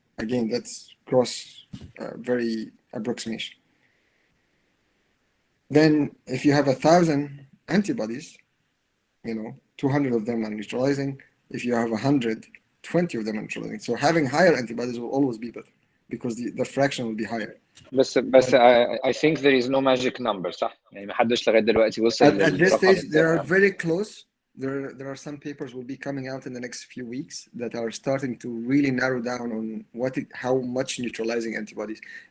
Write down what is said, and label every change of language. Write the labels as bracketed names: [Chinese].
[English] Again, that's gross, very approximation. Then if you have 1,000 antibodies, 200 of them are neutralizing. If you have 100, 20 of them are neutralizing. So having higher antibodies will always be better because the fraction will be higher. [Arabic] بس [English] I think there is no magic number [Arabic] صح؟ يعني ما حدش لغاية دلوقتي وصل [English] At this stage, they are very close. There are some papers will be coming out in the next few weeks that are starting to really narrow down on how much neutralizing antibodies.